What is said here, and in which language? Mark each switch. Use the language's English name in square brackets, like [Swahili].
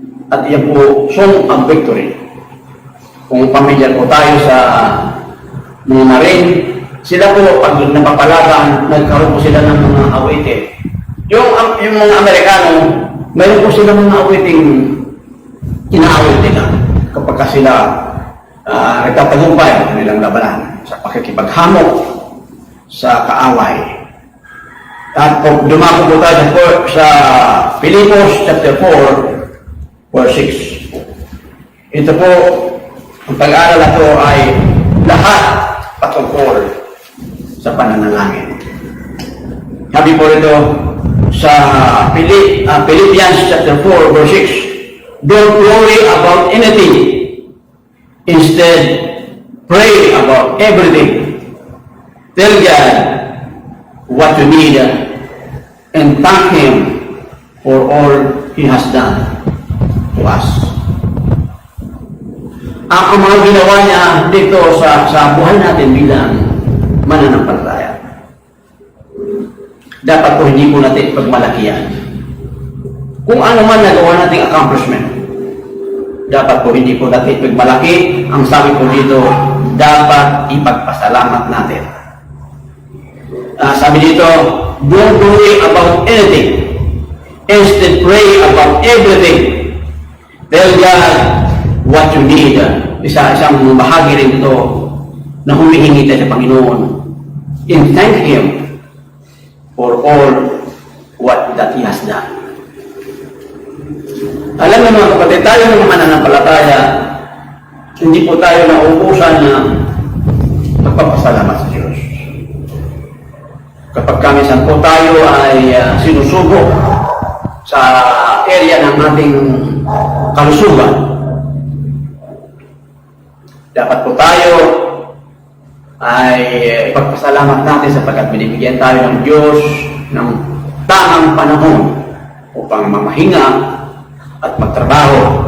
[Filipino] At iyan po, [English] song of victory. [Filipino] Kung pamilyar po tayo sa mga marine, sila po, pag napapalagan, nagkaroon po sila ng mga awitin. Yung mga Amerikano, mayroon po sila mga awiting inaawit nila kapag sila nagtatagumpay ang kanilang labanan sa pakikipaghamok sa kaaway. At kung dumako po tayo sa Filipos chapter 4, verse 6. Ito po, ang pag-aaral na ito ay lahat patungkol sa pananalangin. Sabi po ito sa Philippians chapter 4, verse 6. [English] Don't worry about anything. Instead, pray about everything. Tell God what you need and thank Him for all He has done to us. [Filipino] Ang mga ginawa niya dito sa buhay natin bilang mananampalataya, dapat po hindi po natin pagmalakihan. Kung ano man nagawa nating accomplishment, dapat po hindi po natin pagmalaki. Ang sabi po dito, dapat ipagpasalamat natin. Sabi dito, [English] don't worry about anything. Instead, pray about everything. Tell God what you need. [Filipino] Isang bahagi rin ito na humihingi tayo sa Panginoon. [English] And thank Him for all what that He has done. [Filipino] Alam mo mga kapatid, tayo ng mga mananampalataya, hindi po tayo nauubusan na magpapasalamat sa Diyos. Kapag kamisan po tayo ay sinusubok sa area ng ating kalusugan, dapat po tayo ay ipagpasalamat natin sapagkat binibigyan tayo ng Diyos ng tamang panahon upang mamahinga at magtrabaho.